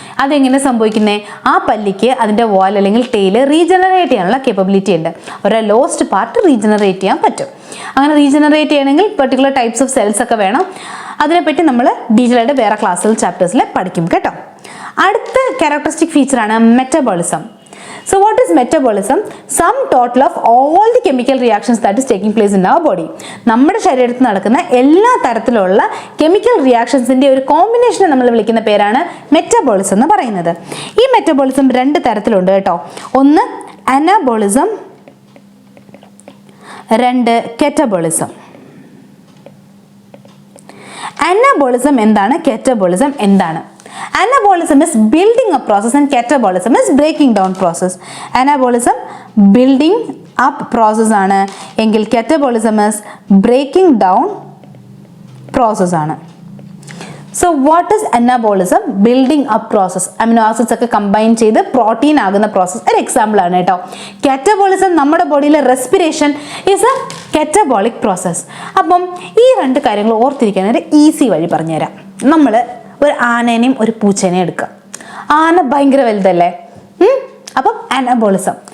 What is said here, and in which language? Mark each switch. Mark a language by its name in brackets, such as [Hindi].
[Malayalam] അതെങ്ങനെ സംഭവിക്കുന്നത്? ആ പല്ലിക്ക് അതിൻ്റെ വാൽ അല്ലെങ്കിൽ ടെയിൽ റീജനറേറ്റ് ചെയ്യാനുള്ള കേപ്പബിലിറ്റി ഉണ്ട്. ഒരു ലോസ്റ്റ് പാർട്ട് റീജനറേറ്റ് ചെയ്യാൻ പറ്റും. അങ്ങനെ റീജനറേറ്റ് ചെയ്യണമെങ്കിൽ പെർട്ടിക്കുലർ ടൈപ്സ് ഓഫ് സെൽസ് ഒക്കെ വേണം. അതിനെപ്പറ്റി നമ്മൾ ഡീറ്റെയിൽ ആയിട്ട് വേറെ ക്ലാസ്സിൽ ചാപ്റ്റേഴ്സിൽ പഠിക്കും കേട്ടോ. അടുത്ത characteristic ഫീച്ചറാണ് metabolism. [English] So what is metabolism? Sum total of all the chemical reactions that is taking place in our body. [Malayalam] നമ്മുടെ ശരീരത്തിൽ നടക്കുന്ന എല്ലാ തരത്തിലുള്ള കെമിക്കൽ റിയാക്ഷൻസിൻ്റെ ഒരു കോമ്പിനേഷനെ നമ്മൾ വിളിക്കുന്ന പേരാണ് മെറ്റബോളിസം എന്ന് പറയുന്നത്. ഈ മെറ്റബോളിസം 2 തരത്തിലുണ്ട് കേട്ടോ. ഒന്ന് അനാബോളിസം, 2 കെറ്റബോളിസം. അനാബോളിസം എന്താണ്? കെറ്റബോളിസം എന്താണ്? [English] Anabolism is building up process and catabolism is breaking down process. Anabolism building up process [Malayalam] ആണ് എങ്കിൽ [English] catabolism is breaking down process [Malayalam] ആണ്. [English] So what is anabolism? Building up process. [Malayalam] Amino acids ഒക്കെ combine ചെയ്ത് protein ആകുന്ന process ഒരു example ആണ് കേട്ടോ. Catabolism നമ്മുടെ ബോഡിയിലെ [English] respiration is a [Malayalam] catabolic process. അപ്പം ഈ രണ്ട് കാര്യങ്ങൾ ഓർത്തിരിക്കാൻ ഒരു ഈസി വഴി പറഞ്ഞുതരാം. നമ്മൾ ഒരു ആനേനെയും ഒരു പൂച്ചേനെയും എടുക്കാം. ആന ഭയങ്കര വലുതല്ലേ, അപ്പം അനബോളിസം.